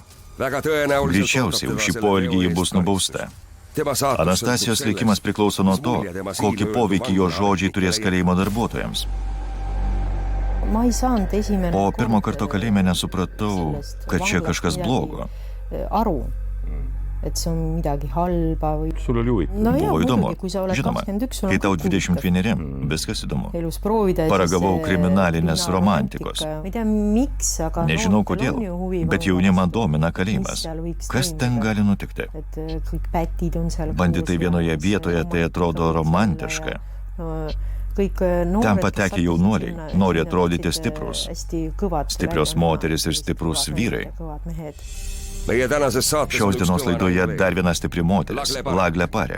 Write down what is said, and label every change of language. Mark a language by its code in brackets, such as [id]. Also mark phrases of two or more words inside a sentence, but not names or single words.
[lt] Greičiausiai už šį poelgį ji bus nubausta. Anastasijos likimas priklauso nuo to, kokį poveikį jo žodžiai turės kalėjimo darbuotojams. Po pirmo karto kalėjime nesupratau, kad čia kažkas blogo. [et] et see on midagi halba või... Sul oli huvitav? No [lt] Buvo įdomu. [et] muidugi, kui sa oled [lt] Žinoma, [et] 21, sul on [lt] kai tau [et] kõik [lt] 21, viskas įdomu. [et] elus proovida. [lt] Paragavau kriminalinės romantikos. [et] Ma ei tea, miks, aga [lt] Nežinau kodėl, bet jaunimą domina kalėjimas. Kas ten gali nutikti? [et] Et kõik pätid on seal. [lt] Banditai vienoje vietoje tai atrodo romantiška. Ten patekę jaunuoliai nori atrodyti stiprus. Stiprios moteris ir stiprus vyrai. Šios dienos laidoje dar viena stipri moteris, Laglė Parek.